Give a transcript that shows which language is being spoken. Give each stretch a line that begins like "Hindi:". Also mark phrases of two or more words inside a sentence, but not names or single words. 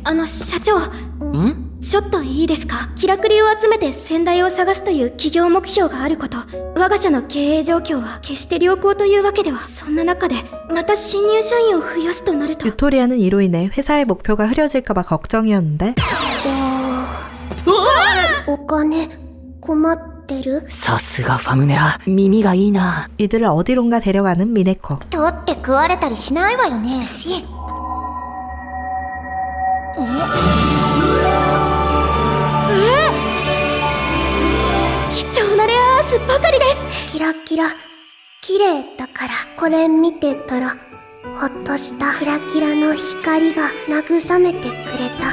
Japanese: 社長、ん？ちょっといいですか？キラクリを集めて先代を探すという企業目標があること。我が社の経営状況は決して良好というわけでは。そんな中でまた新入社員を増やすとなると
Korean: 유토리아는 이로 인해 회사의 목표가 흐려질까봐 걱정이었는데
Japanese: お金困ってる？さすがファムネラ、耳がいいな。
Korean: 이들을 어디론가 데려가는 미네코.
Japanese: 取って食われたりしないわよね。貴重なレアアースばかりです。キラキラ綺麗だから。これ見てたらほっとした。キラキラの光が慰めてくれた。